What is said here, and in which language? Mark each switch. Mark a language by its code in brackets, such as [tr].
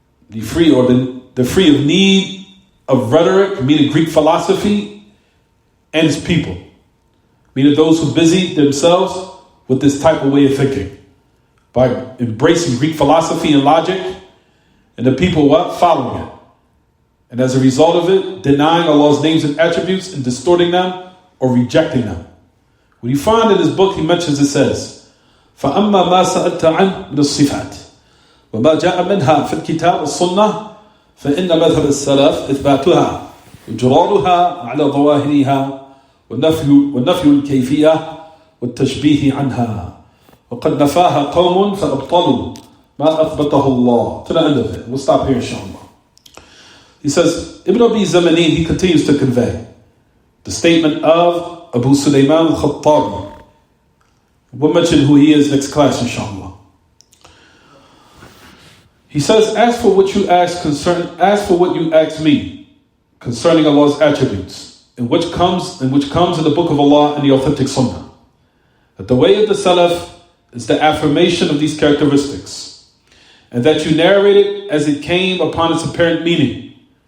[en] The free or the free of need of rhetoric, meaning Greek philosophy, and its people. Meaning those who busy themselves with this type of way of thinking. by embracing Greek philosophy and logic, and the people what? Following it. And as a result of it, denying Allah's names and attributes and distorting them or rejecting them. What you find in his book, he mentions, it says, [ar] فَأَمَّا مَا سَأَلْتَ عَنْ مِنَ الصِّفَاتِ وَمَا جَاءَ مِنْهَا فِي الْكِتَابِ وَالسُّنَّةِ فَإِنَّ مَذْهَبَ السَّلَفِ إِثْبَاتُهَا وإجرارها على ظواهرها والنفي الكيفية والتشبيه عنها وقد نفاها قوم فأبطلوا ما أثبته الله. [en] To the end of it. We'll stop here inshallah. He says, Ibn Abi Zamani, he continues to convey the statement of Abu Sulaiman al-Khattabi. We'll mention who he is next class inshallah. He says, as for what you ask me concerning Allah's attributes, and which comes in the book of Allah and the authentic Sunnah, that the way of the Salaf is the affirmation of these characteristics, and that you narrate it as it came upon its apparent meaning,